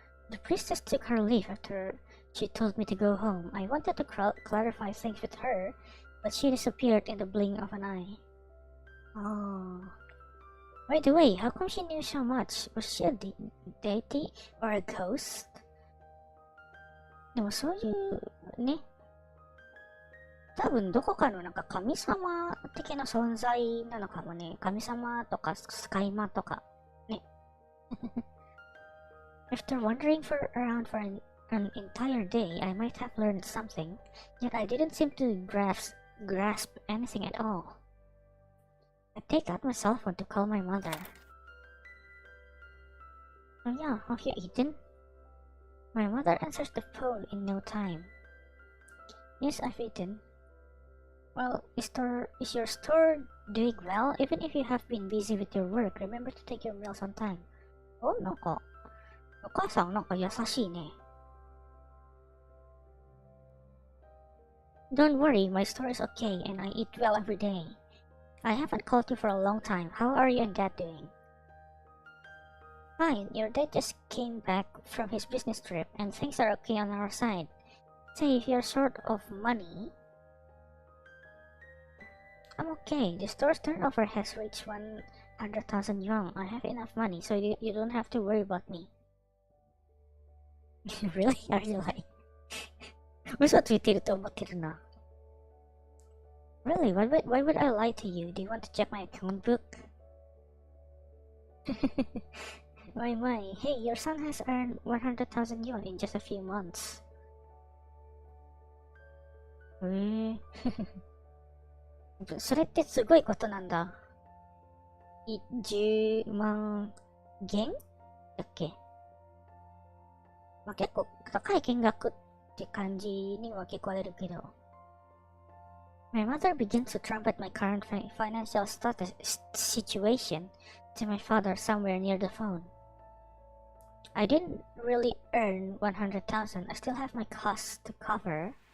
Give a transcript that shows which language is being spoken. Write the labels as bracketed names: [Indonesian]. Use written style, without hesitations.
[English] The priestess took her leave after she told me to go home. I wanted to clarify things with her, but she disappeared in the blink of an eye. Oh. By the way, how come she knew so much? Was she a deity or a ghost? [Japanese] でもそういうね、多分どこかのなんか神様的な存在なのかもね。神様とかスカイマとかね。 [English] After wandering around for an entire day, I might have learned something, yet I didn't seem to grasp anything at all. I take out my cell phone to call my mother. Oh yeah, have you eaten? My mother answers the phone in no time. Yes, I've eaten. Well, is your store doing well? Even if you have been busy with your work, remember to take your meals on time. [Japanese] Oh, なんか、お母さんなんか優しいね。 [English] Don't worry, my store is okay and I eat well every day. I haven't called you for a long time. How are you and Dad doing? Fine, your dad just came back from his business trip and things are okay on our side. Say if you're short of money... I'm okay. The store's turnover has reached 100,000 yuan. I have enough money, so you don't have to worry about me. Really? Are you lying? [Japanese] 嘘ついてると思ってるな。 [English] Really? Why would I lie to you? Do you want to check my account book? My. Hey, your son has earned 100,000 yuan in just a few months. [Japanese] それってすごいことなんだ。10万元だっけ？まあ、結構高い金額って感じには聞こえるけど。 [English] My mother begins to trumpet my current financial situation to my father somewhere near the phone. I didn't really earn 100,000. I still have my costs to cover.